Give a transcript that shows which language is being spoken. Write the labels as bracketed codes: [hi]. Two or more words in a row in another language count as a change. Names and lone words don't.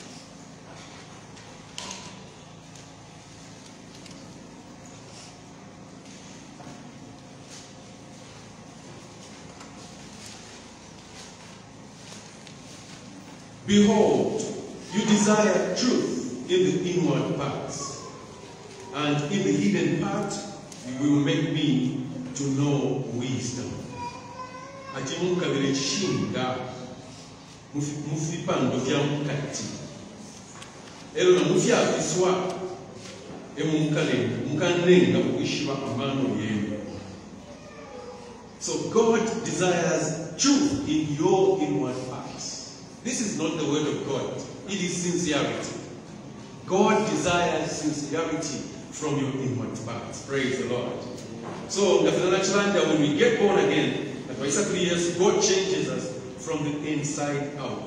[en] Behold, you desire truth in the inward parts, and in the hidden part you will make me to know wisdom. [bem] ati mukabire kishinga mufipando kya mukati ero na mufya afiswa mukanenga mukishiba amano yenu. [en] So God desires truth in your inward parts. This is not the word of God. It is sincerity. God desires sincerity from your inward parts. Praise the Lord. So when we get born again, God changes us from the inside out.